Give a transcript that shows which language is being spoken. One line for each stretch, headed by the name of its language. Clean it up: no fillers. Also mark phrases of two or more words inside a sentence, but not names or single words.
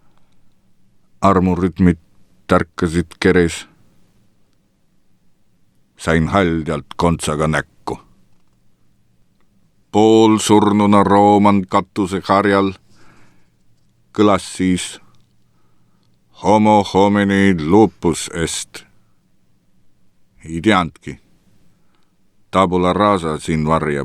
Estonian: Armurütmid tärkasid keres. Sain haldjalt kontsaga näkku. Poolsurnuna Rooman katuse harjal kõlas siis
Latin: homo homini lupus est.
Estonian: Ei teandki.
Latin: Tabula rasa
Estonian: siin varjab.